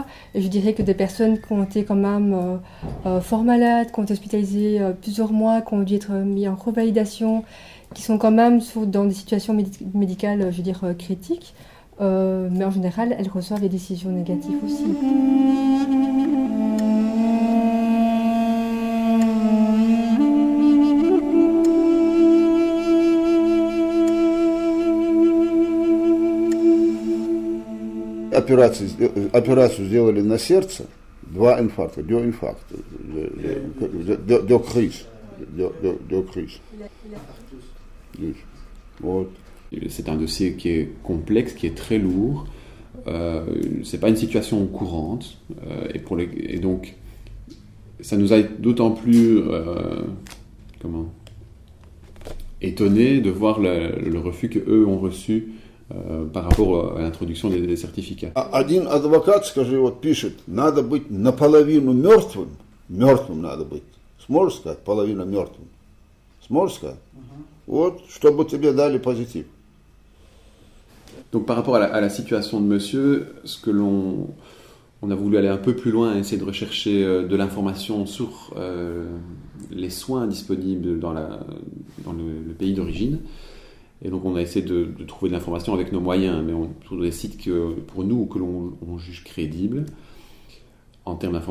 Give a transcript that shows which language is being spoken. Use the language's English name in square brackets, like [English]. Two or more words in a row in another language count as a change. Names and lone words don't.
[French] Et je dirais que des personnes qui ont été quand même fort malades, qui ont été hospitalisées plusieurs mois, qui ont dû être mis en revalidation, qui sont quand même dans des situations médicales, je veux dire, critiques, mais en général, elles reçoivent des décisions négatives aussi. [Russian] Операцию сделали на сердце, 2 инфаркта, 2 инфаркта, 2 crises. [French] C'est un dossier qui est complexe, qui est très lourd. C'est pas une situation courante, et donc ça nous a d'autant plus étonnés de voir le refus que eux ont reçu par rapport à l'introduction des certificats. [Russian] Один адвокат, скажи, вот пишет, надо быть наполовину мертвым надо быть. Сможешь сказать, половина мертвым? Сможешь сказать? Вот, чтобы тебе дали позитив. [French] Donc par rapport à la situation de monsieur, on a voulu aller un peu plus loin, essayer de rechercher de l'information sur les soins disponibles dans le pays d'origine. Et donc on a essayé de trouver de l'information avec nos moyens, mais sur des sites que l'on juge crédibles en termes d'information.